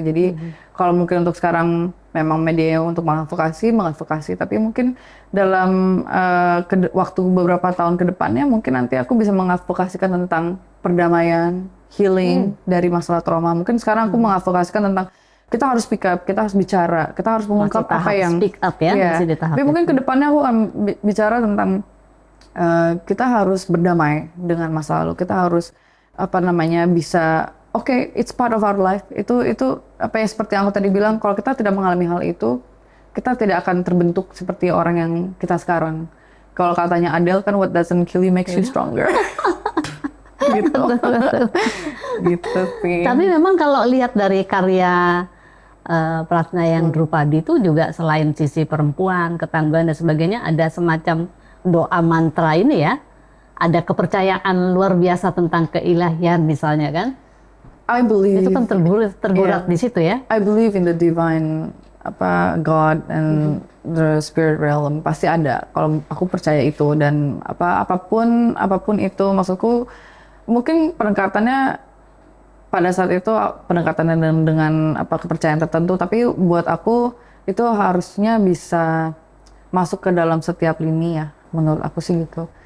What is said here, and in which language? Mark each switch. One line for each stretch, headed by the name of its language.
Indonesian: Jadi kalau mungkin untuk sekarang memang media untuk mengadvokasi, tapi mungkin dalam waktu beberapa tahun ke depannya mungkin nanti aku bisa mengadvokasikan tentang perdamaian, healing dari masalah trauma. Mungkin sekarang aku mengadvokasikan tentang kita harus
English: speak up,
Indonesian: kita harus bicara, kita harus mengungkap apa yang
English: speak up
Indonesian: ya, masih di tahap tapi mungkin itu. ke depannya aku akan bicara tentang kita harus berdamai dengan masa lalu. Kita harus bisa
English: it's part of our life.
Indonesian: Itu apa ya, seperti yang aku tadi bilang, kalau kita tidak mengalami hal itu, kita tidak akan terbentuk seperti orang yang kita sekarang. Kalau katanya Adele kan,
English: what doesn't kill you makes you stronger.
Indonesian: Gitu. Gitu sih. Tapi memang kalau lihat dari karya Pratna yang Drupadi itu juga selain sisi perempuan, ketangguhan dan sebagainya, ada semacam doa mantra ini ya. Ada kepercayaan luar biasa tentang keilahian misalnya kan.
English: I believe
Indonesian: Itu kan tergurat di situ ya.
English: I believe in the divine God and the spirit realm.
Indonesian: Pasti ada. Kalau aku percaya itu, dan apapun itu, maksudku mungkin pendekatannya pada saat itu pendekatannya dengan kepercayaan tertentu, tapi buat aku itu harusnya bisa masuk ke dalam setiap lini ya, menurut aku sih gitu.